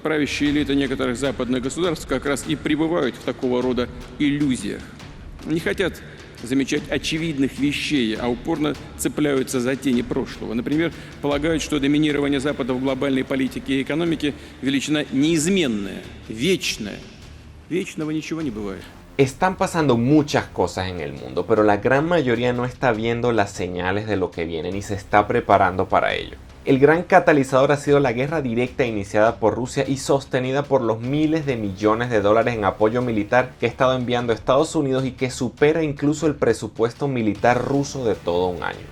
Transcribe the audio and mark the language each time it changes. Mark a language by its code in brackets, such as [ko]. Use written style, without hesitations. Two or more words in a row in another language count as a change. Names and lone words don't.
[ru] правящие элиты некоторых западных государств как раз и пребывают в такого рода иллюзиях. Не хотят замечать очевидных вещей, а упорно цепляются за тени прошлого. Например, полагают, что доминирование Запада в глобальной политике и экономике – величина неизменная, вечная. Вечного ничего не бывает. [es] Están pasando muchas cosas en el mundo, pero la gran mayoría no está viendo las señales de lo que viene ni se está preparando para ello. El gran catalizador ha sido la guerra directa iniciada por Rusia y sostenida por los miles de millones de dólares en apoyo militar que ha estado enviando Estados Unidos y que supera incluso el presupuesto militar ruso de todo un año.